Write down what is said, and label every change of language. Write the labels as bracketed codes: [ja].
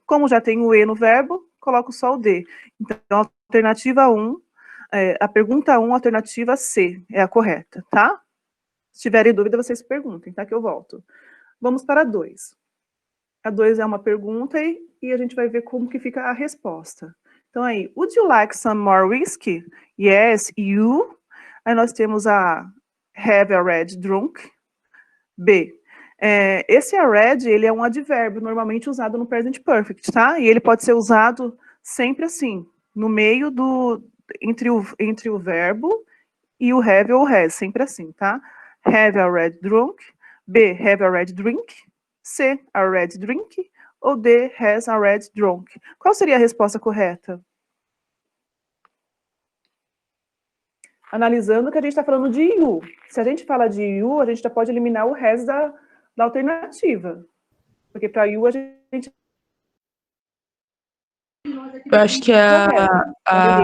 [pt] Como já tem o e no verbo, coloco só o d. Então, alternativa 1, a pergunta 1, alternativa C, é a correta, tá? Se tiverem dúvida, vocês perguntem, tá? Que eu volto. Vamos para a 2. A 2 é uma pergunta e a gente vai ver como que fica a resposta. Então, aí, [en] would you like some more whiskey? Yes, you. [pt] Aí nós temos a [en] have already drunk. B. [pt] Esse already, ele é um advérbio normalmente usado no present perfect, tá? E ele pode ser usado sempre assim, no meio entre o verbo e o have ou has, sempre assim, tá? [en] Have already drunk, B, have already drink, C, already drink, ou D, has already drunk. [pt] Qual seria a resposta correta? Analisando que a gente está falando de you. Se a gente fala de you, a gente já pode eliminar o has da alternativa. Porque para you a gente... Eu acho que é correto. a...